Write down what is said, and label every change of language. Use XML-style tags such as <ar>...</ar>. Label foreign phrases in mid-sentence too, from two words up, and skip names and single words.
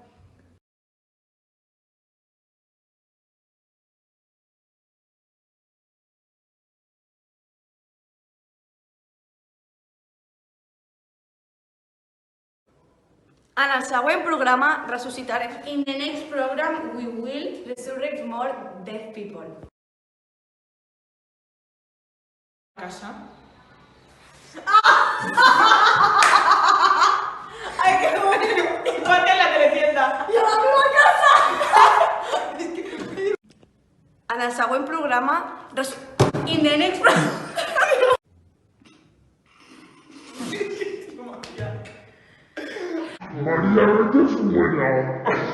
<ca>En el següent programa ressuscitarem.</ca> <en>In the next program we will resurrect more dead people. Casa.</en> <es>¡Ay, qué bueno! Y ponte en la teletienda.</es> <ca>¡Y a la meva casa! En el següent programa...</ca> <en>In the next program...</en> <es>María, vete fuera.</es>